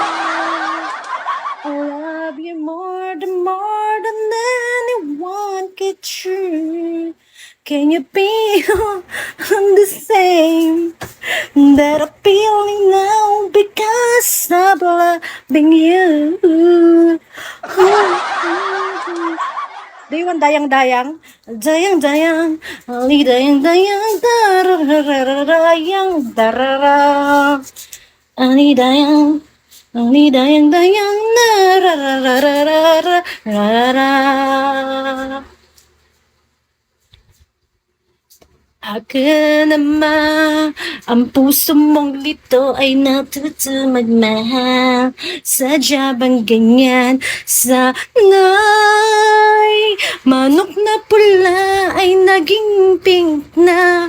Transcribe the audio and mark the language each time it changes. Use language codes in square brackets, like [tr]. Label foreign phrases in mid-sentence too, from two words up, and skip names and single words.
[en] I love you more than anyone could true. Can you be the same that I'm feeling now because of loving you? Do you want dayang-dayang? Dayang-dayang, ali dayang-dayang, dararararayang, darara. Ali dayang-dayang, darararararara. [tl] Ako naman, ang puso mong lito ay natuto magmahal. Sadya bang ganyan? Sana'y manok na pula ay naging pink na.